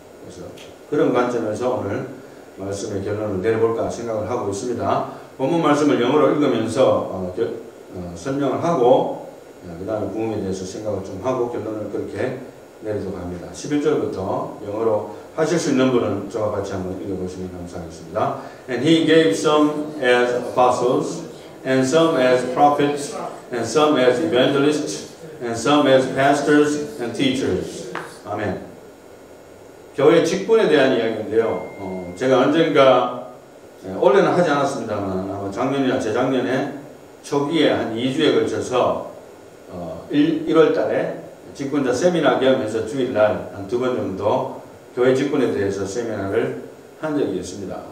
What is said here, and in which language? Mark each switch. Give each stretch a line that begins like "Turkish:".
Korean: 그래서 그런 관점에서 오늘 말씀의 결론을 내려볼까 생각을 하고 있습니다. 본문 말씀을 영어로 읽으면서 설명을 하고 그 다음에 부흥에 대해서 생각을 좀 하고 결론을 그렇게 내리도록 합니다. 11절부터 영어로 하실 수 있는 분은 저와 같이 한번 읽어보시면 감사하겠습니다.
English: And he gave some as apostles, and some as prophets, and some as evangelists, and some as pastors and teachers.
Korean: 아멘. 교회 직분에 대한 이야기인데요. 제가 언젠가 올해는 하지 않았습니다만 아마 작년이나 재작년에 초기에 한 2주에 걸쳐서 1월 달에 직분자 세미나 겸해서 주일날 한 2번 정도 교회 직분에 대해서 세미나를 한 적이 있습니다.